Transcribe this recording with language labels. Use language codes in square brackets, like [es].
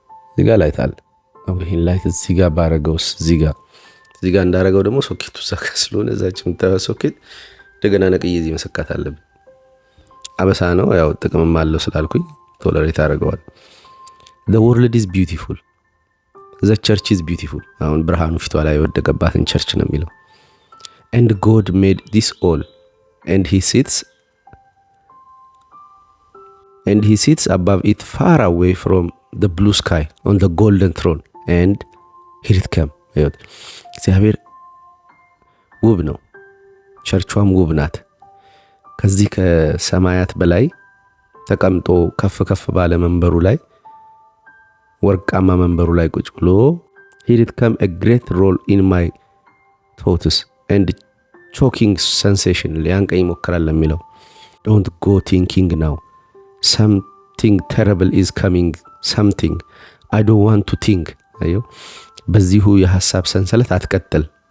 [am] እዚህ ጋር ላይት አለ። ይሄን ላይት እዚህ ጋር ባረገውስ እዚህ ጋር እንዳረገው ደግሞ ሶኬቱ ዘካ ስለሆነ እዛች የምታየው ሶኬት እንደገና ነቅዬ እዚህ መሰካት አለብኝ። አበሳ ነው ያው ጥቅምም አለው ስላልኩኝ ቶለሬት አደርገዋል። [en] the world is beautiful [am] the church is beautiful። አሁን ብርሃኑ ፊቷ ላይ ወደቀባትን ቸርች ነው የሚለው። [en] and God made this all, and he sits above it far away from the blue sky on the golden throne, and here it came. [am] እግዚአብሔር ውብ ነው፣ ቸርቿም ውብ ናት። ከዚህ ከሰማያት በላይ ተቀምጦ ከፍ ከፍ ባለ መንበሩ ላይ ወርቃማ መንበሩ ላይ ቁጭ ብሎ [en] here it came a great role in my thoughts and choking sensation [am] ሊያንቀኝ ይሞክራል ለሚለው [en] don't go thinking now something terrible is coming something I don't want to think [am] አዩ በዚሁ የሐሳብ ሰንሰለት አትቀጥል